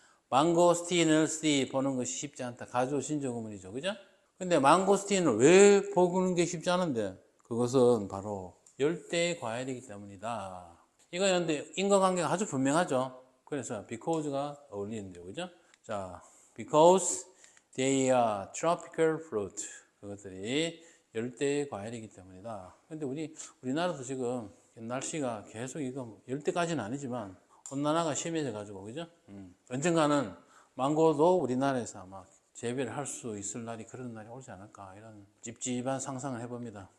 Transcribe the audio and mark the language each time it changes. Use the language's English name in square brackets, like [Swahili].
[Korean] 망고스틴을 see 보는 것이 쉽지 않다. 가주 신조구문이죠, 그죠? 근데 망고스틴을 왜 보는 게 쉽지 않은데? 그것은 바로 열대의 과일이기 때문이다. 이거는 근데 인과관계가 아주 분명하죠. 그래서 because가 어울리는데요, 그죠? [English] 자, because they are tropical fruit. [Korean] 그것들이 열대의 과일이기 때문이다. 근데 우리나라도 지금 날씨가 계속 이거 열대까지는 아니지만 온난화가 심해져 가지고, 그죠? 언젠가는 망고도 우리나라에서 아마 재배를 할 수 있을 날이 그런 날이 오지 않을까 이런 찝찝한 상상을 해봅니다.